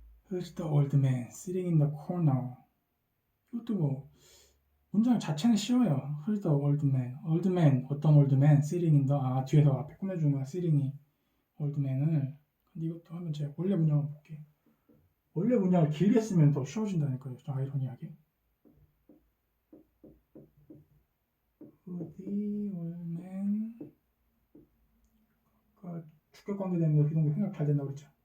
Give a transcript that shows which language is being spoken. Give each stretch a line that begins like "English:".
English: Who's the old man sitting in the corner?
Korean: 이것도 뭐 문장 자체는 쉬워요.
English: Who's the old man? old man
Korean: 어떤
English: old man sitting in the
Korean: 뒤에서 앞에 꾸며주는 거야. sitting이
English: old man
Korean: 을. 근데 이것도 하면 제가 원래 문장을 볼게요. 원래 문장을 길게 쓰면 더 쉬워진다니까요. 좀 아이러니하게.
English: The old man.
Korean: 주격 관계 되면 비동사 생각 잘 된다고 그랬죠.